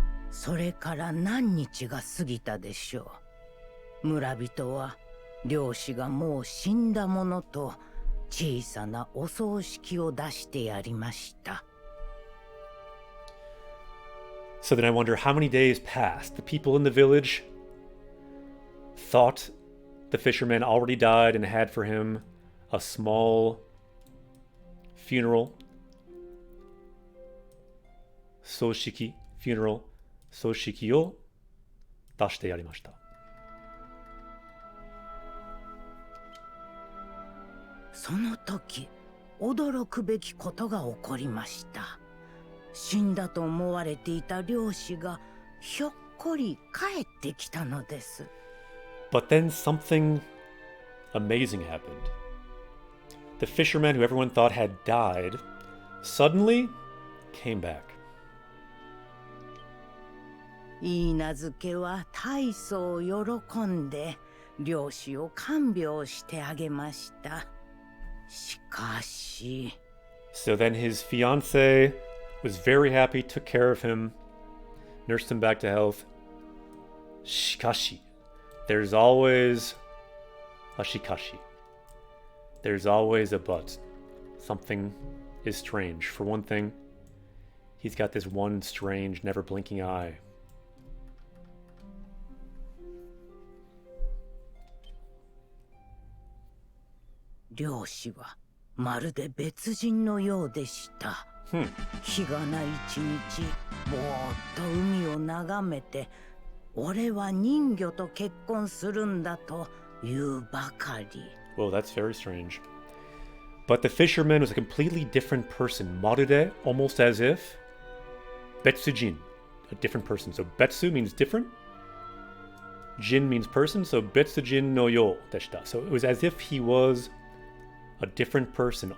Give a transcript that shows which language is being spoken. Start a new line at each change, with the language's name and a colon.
Japanese: それから何日が過ぎたでしょう。村人は漁師がもう死んだものと小さなお葬式を出してやりました。
English: So then I wonder how many days passed. The people in the village thought the fisherman already died and had for him a small funeral.
Japanese: Soshiki, funeral. Soshiki o dashite yarimashita. その時、驚くべきことが起こりました。死んだと思われていた漁師がひょっこり帰ってきたのです。
English: But then something amazing happened. The fisherman who everyone thought had died suddenly came back.
Japanese: 許嫁は大層喜んで漁師を看病してあげました。しかし。
English: So then his fiancée was very happy, took care of him, nursed him back to health. Shikashi. There's always a shikashi. There's always a but. Something is strange. For one thing, he's got this one strange, never blinking eye.
Japanese: 漁師はまるで別人のようでした。日がない一日、ぼーっと海を眺めて、俺は人魚と結婚するんだと言うばかり。
English: Well, that's very strange. But the fisherman was a completely different person. Marude, almost as if. Betsujin, a different person. So betsu means different. Jin means person, so
Japanese: Betsujin no yo deshita.
English: So it was as if he was a different person.